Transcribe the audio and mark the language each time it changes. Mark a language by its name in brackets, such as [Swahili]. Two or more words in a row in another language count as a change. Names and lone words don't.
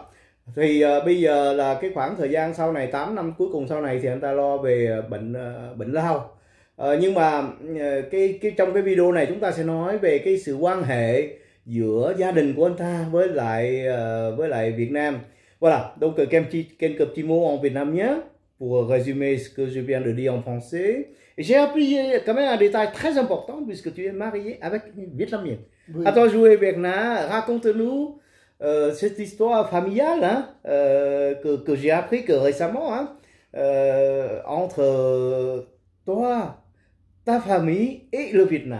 [Vietnamese] Thì bây giờ là cái khoảng thời gian sau này, 8 năm cuối cùng sau này thì anh ta lo về bệnh lao. Nhưng mà trong cái video này chúng ta sẽ nói về cái sự quan hệ giữa gia đình của anh ta với lại Việt Nam. [French] Voilà, donc quelques petits mots en vietnamien pour résumer ce que je viens de dire en français. Et j'ai appris quand même un détail très important puisque tu es marié avec une Vietnamienne. Oui. À toi jouer, Bernard, raconte-nous cette histoire familiale, hein, que j'ai appris que récemment, hein, entre toi, ta famille et le Vietnam.